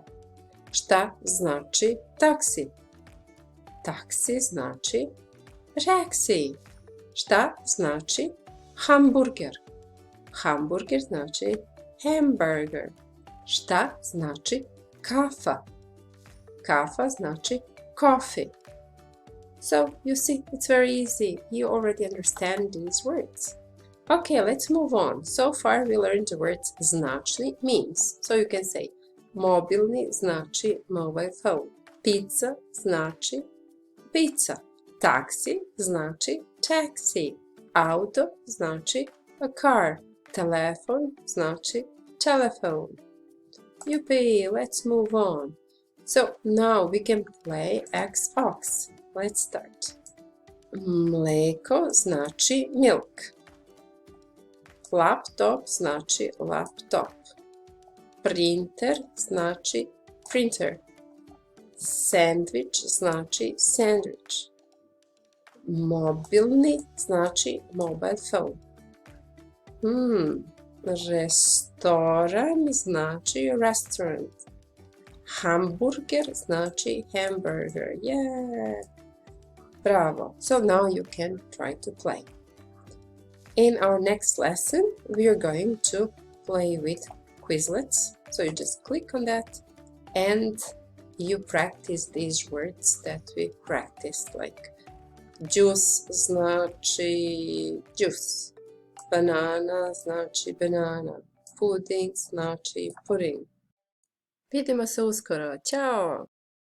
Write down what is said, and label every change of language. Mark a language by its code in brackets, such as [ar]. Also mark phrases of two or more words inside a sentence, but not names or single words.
[sr] Šta znači taksi? Taksi znači taxi. Šta znači hamburger? Hamburger znači hamburger. Šta znači kafa? Kafa znači coffee. [en] So, you see, it's very easy. You already understand these words. Okay, let's move on. So far we learned the words značni, means. So you can say [sr] mobilni znači [en] mobile phone. [sr] Pizza znači pizza. Taxi znači taxi. Auto znači [en] a car. [sr] Telefon znači telephone. [en] Yuppie, let's move on. So now we can play X-Ox. Let's start. [sr] Mleko znači milk. Laptop znači laptop. Printer znači printer. Sandwich znači sandwich. Mobilni znači [en] mobile phone. [sr] Restoran znači restaurant. Hamburger znači hamburger. [en] Yeah! Bravo! So now you can try to play. In our next lesson, we are going to play with Quizlets. So you just click on that and you practice these words that we practiced, like juice znači juice, banana znači banana, pudding znači pudding. [sr] Vidimo se uskoro. Ćao!